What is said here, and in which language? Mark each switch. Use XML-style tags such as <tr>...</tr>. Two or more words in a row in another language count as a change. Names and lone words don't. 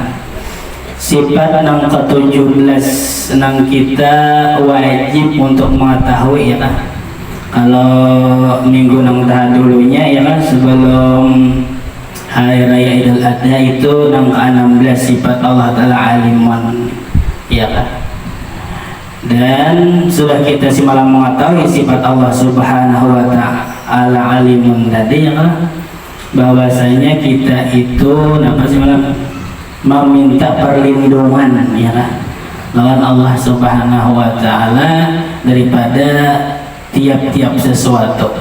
<bjn>Sifat nang ke-17 nang kita wajib untuk mengetahui ya kan. Kalau minggu nang dahulunya ya kan, sebelum hari raya Idul Adha itu nang ke-16 sifat Allah Ta'ala alimun ya kan. Dan sudah kita semalam mengetahui sifat Allah Subhanahu wa Ta'ala alimun tadi ya kan, bahwasanya kita itu apa sih malam meminta perlindungan ya kan lawan Allah Subhanahu wa Ta'ala daripada tiap-tiap sesuatu.</bjn>